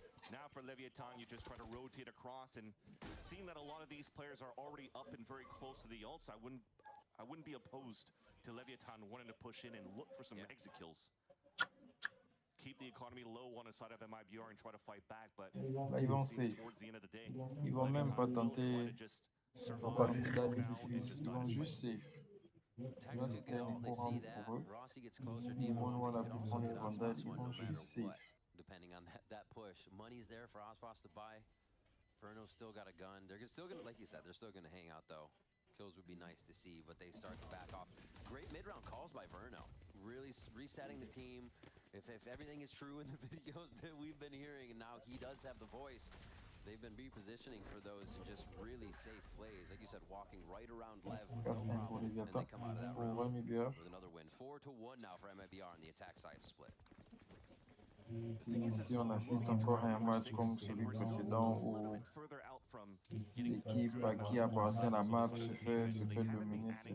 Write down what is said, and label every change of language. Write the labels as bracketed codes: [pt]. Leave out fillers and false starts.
[en] Now for Leviathan, you just try to rotate across, and seeing that a lot of these players are already up and very close to the ults, I wouldn't be opposed to Leviathan wanting to push in and look for some exit kills. Keep the economy low on the side of MIBR and try to fight back, but [fr] Là, ils vont safe. [en] towards the end of the day, [fr] Ils vont même pas tenter. Ils vont pas faire là du difficile. Ils vont juste safe. Là, c'était un courant pour eux. Ils vont loin là pour prendre les vandales. Ils vont juste safe. [en] Depending on that push, money's there for Ospas to buy. Verno's still got a gun. They're still gonna, like you said, they're still gonna hang out though. Kills would be nice to see, but they start to back off. Great mid-round calls by Verno. Really resetting the team. If everything is true in the videos that we've been hearing, and now he does have the voice, they've been repositioning for those and just really safe plays. Like you said, walking right around Lev, no problem, and they come out of that round with another win. 4-1 now for MIBR on the attack side split. [fr] Ici, on assiste encore à un match comme celui précédent où l'équipe à qui appartient la map se fait dominer.